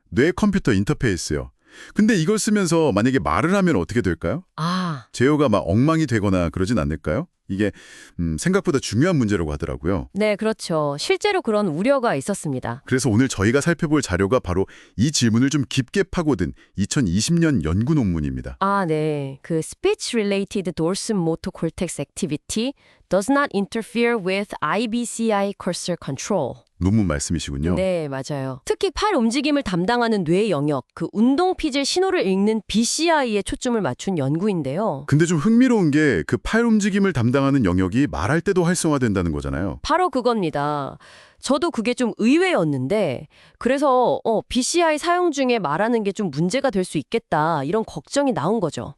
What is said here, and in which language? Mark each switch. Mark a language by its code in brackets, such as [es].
[ko] 뇌 컴퓨터 인터페이스요. 근데 이걸 쓰면서 만약에 말을 하면 어떻게 될까요? 아, 제어가 막 엉망이 되거나 그러진 않을까요? 이게 생각보다 중요한 문제라고 하더라고요. 네, 그렇죠. 실제로 그런 우려가 있었습니다. 그래서 오늘 저희가 살펴볼 자료가 바로 이 질문을 좀 깊게 파고든 2020년 연구 논문입니다. 아, 네. [en] 그 Speech-related dorsum motor cortex activity does not interfere with IBCI cursor control. [ko] 논문 말씀이시군요. 네, 맞아요. 특히 팔 움직임을 담당하는 뇌 영역, 그 운동 피질 신호를 읽는 BCI에 초점을 맞춘 연구인데요. 근데 좀 흥미로운 게 그 팔 움직임을 담당하는 영역이 말할 때도 활성화된다는 거잖아요. 바로 그겁니다. 저도 그게 좀 의외였는데 그래서 BCI 사용 중에 말하는 게 좀 문제가 될 수 있겠다 이런 걱정이 나온 거죠.